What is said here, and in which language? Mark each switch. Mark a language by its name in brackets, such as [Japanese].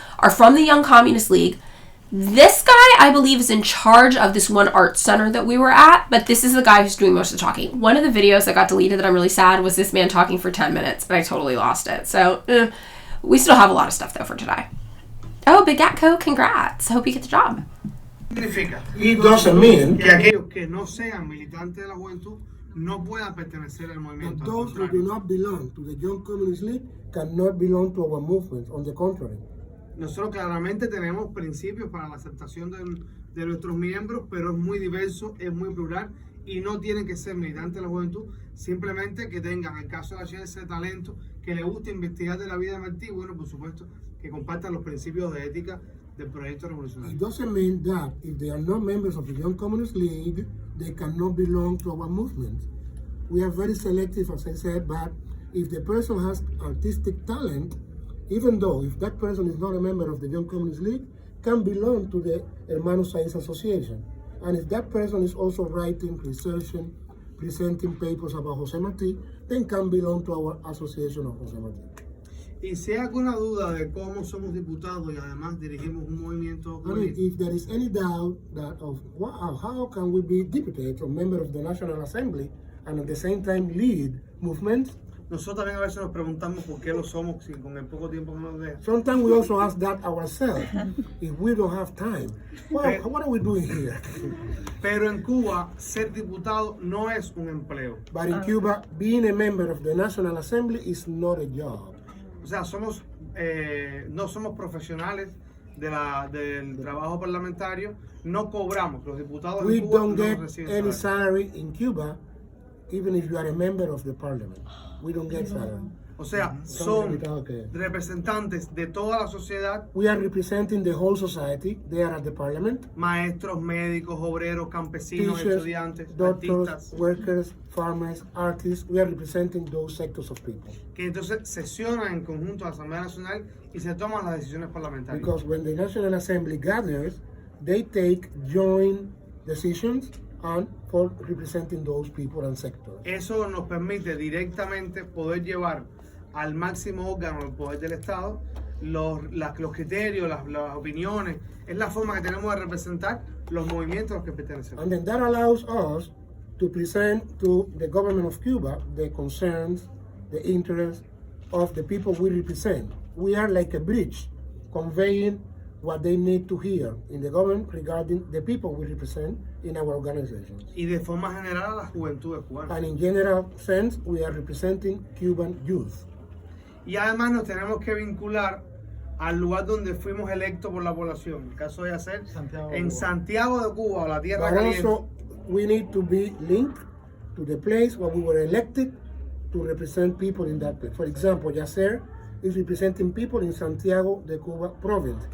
[English] are from the Young Communist League. This guy, I believe, is in charge of this one art center that we were at, but this is the guy who's doing most of the talking. One of the videos that got deleted that I'm really sad was this man talking for 10 minutes, and I totally lost it. So, we still have a lot of stuff, though, for today. Oh, Big Gatco, congrats. Hope you get the job. [Spanish] Significa. [English] It doesn't mean [Spanish] que aquellos que no sean militantes de la juventud no puedan pertenecer al [English] that [Spanish] movimiento. [English] those who do not belong to the Young Communist League cannot belong to our movement. On the contrary. [Spanish] Nosotros claramente tenemos principios para la aceptación de nuestros miembros, pero es muy diverso, es muy plural y no tienen que ser militantes de la juventud, simplemente que tengan, en el caso de la ciencia, ese talento, que les guste investigar de la vida de Martí y, bueno, por supuesto, que compartan los principios de ética del proyecto revolucionario. [English] It doesn't mean that if they are not members of the Young Communist League, they cannot belong to our movement. We are very selective, as I said, but if the person has artistic talent, even though if that person is not a member of the Young Communist League, can belong to the Hermanos Science Association. And if that person is also writing, researching, presenting papers about José Martí, then can belong to our association of José Martí. [Spanish] Y si hay alguna duda de cómo somos diputados y además dirigimos un movimiento [English] I mean, if there is any doubt that of how can we be deputies or member of the National Assembly and at the same time lead movements, [Spanish] nosotros también a veces nos preguntamos por qué lo somos si con el poco tiempo que nos deja. [English] sometimes we also ask that ourselves. If we don't have time, well, what are we doing here? [Spanish] Pero en Cuba, ser diputado no es un empleo. [English] But in Cuba, being a member of the National Assembly is not a job. [Spanish] O sea, no somos profesionales del trabajo parlamentario, no cobramos. Los diputados [English] We [Spanish] en Cuba [English] don't [Spanish] no [English] get [Spanish] reciben [English] any salary in Cuba, even if you are a member of the parliament. We don't get salary. [Spanish] O sea, son representantes de toda la sociedad, [English] We are representing the whole society there at the parliament. [Spanish] maestros, médicos, obreros, campesinos, [English] Teachers, [Spanish] estudiantes, [English] doctors, [Spanish] artistas, [English] workers, farmers, artists. We are representing those sectors of people. [Spanish] que entonces sesionan en conjunto a la Asamblea Nacional y se toman las decisiones parlamentarias. [English] Because when the National Assembly gathers, they take joint decisions and for representing those people and sectors. [Spanish] Eso nos permite directamente poder llevar al máximo órgano del poder del Estado los criterios, las opiniones. Es la forma que tenemos de representar los movimientos a los que pertenecemos. [English] And then that allows us to present to the government of Cuba the concerns, the interests of the people we represent. We are like a bridge conveying what they need to hear in the government regarding the people we represent in our organizations. [Spanish] Y de forma general a la juventud cubana. [English] And in general sense, we are representing Cuban youth. [Spanish] Y además nos tenemos que vincular al lugar donde fuimos electos por la población. En el caso de hacer en Santiago de Cuba, o la tierra [English] But [Spanish] caliente. [English] also, we need to be linked to the place where we were elected to represent people in that place. For example, Yasser is representing people in Santiago de Cuba province.